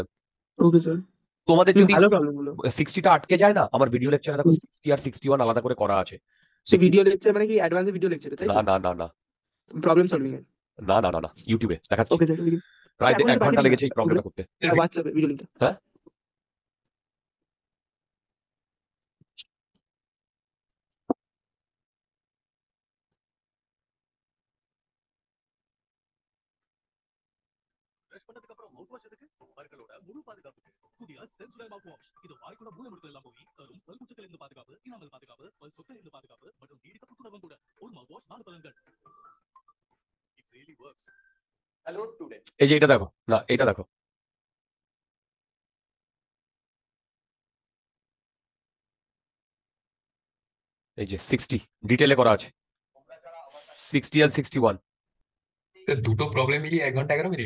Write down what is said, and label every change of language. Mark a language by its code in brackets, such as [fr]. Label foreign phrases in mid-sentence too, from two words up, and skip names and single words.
[bn] ওকে স্যার। তোমাদের যদি ভালো প্রবলেম গুলো। 60টা আটকে যায় না, আমার [en] video lecture-এ [bn] দেখো 60 আর 61 আলাদা করে করা আছে। সে [en] video lecture [bn] মানে কি [en] advance video lecture, [bn] তাই তো? না, [en] problem solving [bn] এর। না না না না, ইউটিউবে দেখাচ্ছি। ওকে স্যার প্রায় এখন 1 একটু ঘন্টা পাঠিয়ে দিন না লেগেছে এই প্রবলেমটা করতে। হোয়াটসঅ্যাপে [en] video link-টা। [bn] হ্যাঁ, [ta] ಬ್ರಷ್ பண்ணதுக்கு அப்புறம் [en] mouth wash [ta] எதுக்கு? பற்களோட முழு பாதுகாப்புக்கு புதிய சென்சோடைல் [en] mouth wash. [ta] இது வாய் கூட மூலமுடுக்கள் எல்லாம் போய் தரும் பல்பூச்சிகள் இருந்து பாதுகாப்பு, இனாமல் பாதுகாப்பு, பல் சொற்கள் இருந்து பாதுகாப்பு மற்றும் நீடித்த புத்துணர்வும் கூட. ஒரு [en] mouth wash [ta] 4 பலன்கள். [en] It really works. Hello student. [bn] এই যে এটা দেখো, না এটা দেখো, এই যে 60 ডিটেলে করা আছে, 60 আর 61 দুটো প্রবলেম মিলিয়ে 1 ঘন্টা 11 মিনিট।